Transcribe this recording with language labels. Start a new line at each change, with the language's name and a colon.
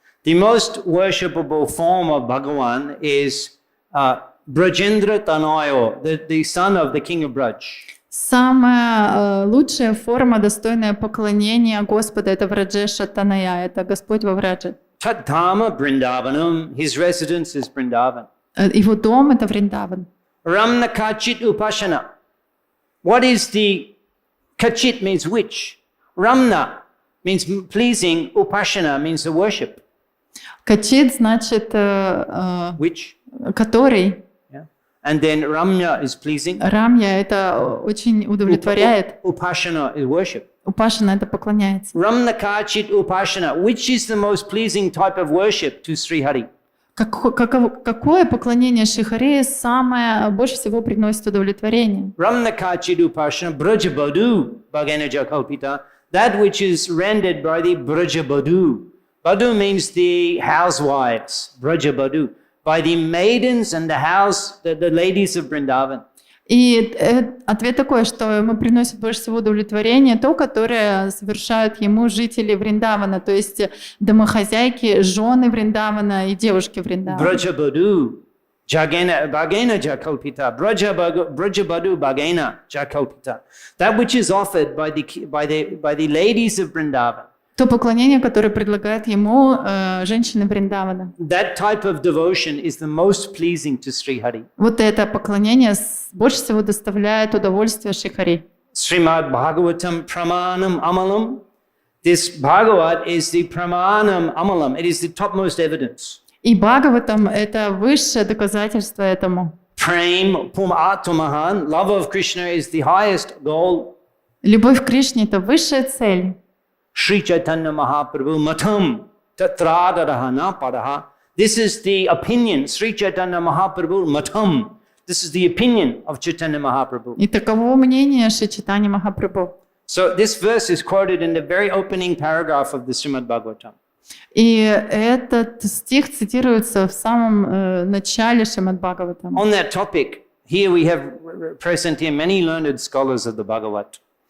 English: The most worshipable form of Bhagavan is Brajendra Tanayo, the son of the king of Braj.
Russian: Самая лучшая форма, достойное поклонения Господа, это Враджеша Таная, это Господь во Врадже.
Sanskrit: Tadharma Vrindavanam,
English: his residence is Vrindavan.
Russian: Его дом это Вриндаван.
Sanskrit: Ramna Kachit Upashana.
English: What is the Kachit means which? Ramna means pleasing, Upashana means the worship.
Russian: Качит значит
English: Which?
Russian: который.
English: Yeah. And then Ramya is pleasing.
Russian: Рамья это очень удовлетворяет.
English: Upashana is worship.
Russian: Упашана это поклоняется.
Sanskrit: Ramna Kachit Upashana.
English: Which is the most pleasing type of worship to Sri Hari?
Russian: Какое поклонение Шри Хари самое больше всего приносит удовлетворение?
Sanskrit: Ramna Kachit Upashana Brajabadu Bhaganaja Kalpita.
English: That which is rendered by the Brajabadu. Badu means the housewives, Brajabadu, by the maidens and the ladies of Vrindavan.
Russian: И ответ такой, что ему приносит больше всего удовлетворения то, которое совершают ему жители Вриндавана, то есть домохозяйки, жены Вриндавана и девушки Вриндавана.
Sanskrit: Brajabadu, Bhagena Jakalpita, Brajabadu Bhagena Jakalpita.
English: That which is offered by the ladies of Vrindavan.
Russian: То поклонение, которое предлагает ему женщины Вриндавана.
English: That type of devotion is the most pleasing to Sri Hari.
Russian: Вот это поклонение больше всего доставляет удовольствие Шри Хари.
Sanskrit: Śrīmad-Bhāgavatam pramanam amalam.
English: This Bhagavat is the
Sanskrit: pramanam amalam.
English: It is the topmost evidence.
Russian: И Бхагаватам это высшее доказательство этому.
Sanskrit: Prem Pumatamahan,
English: love of Krishna is the highest goal.
Russian: Любовь к Кришне это высшая цель.
Sanskrit: Sri Caitanya-Mahaprabhu matam tatradaraha padaha.
English: This is the opinion,
Sanskrit: Sri Caitanya-Mahaprabhu matam.
English: This is the opinion of Chaitanya Mahaprabhu.
Russian: И таково мнение Шри Чайтаньи Махапрабху.
English: So this verse is quoted in the very opening paragraph of the Śrīmad-Bhāgavatam.
Russian: И этот стих цитируется в самом начале Śrīmad-Bhāgavatam.
English: On that topic, here we have present here many learned scholars of the Bhagavad.